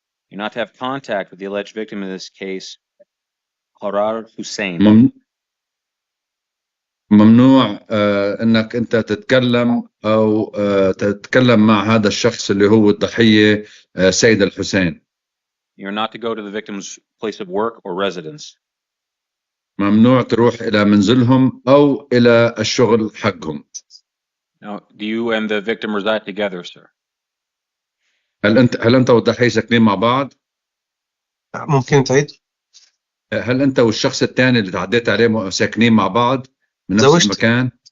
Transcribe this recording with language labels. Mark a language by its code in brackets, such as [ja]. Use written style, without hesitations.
[en] You're not to have contact with the alleged victim in this case, Harar Hussein. [ar] ممنوع انك انت تتكلم او تتكلم مع هذا الشخص اللي هو الضحية سيد الحسين. [en] You're not to go to the victim's place of work or residence. [ar] ممنوع تروح الى منزلهم او الى الشغل حقهم. [en] Now, do you and the victim reside together, sir? [ar] هل انت والضحية ساكنين مع بعض؟ ممكن تعيد؟ هل انت والشخص الثاني اللي تعديت عليه ساكنين مع بعض من نفس المكان؟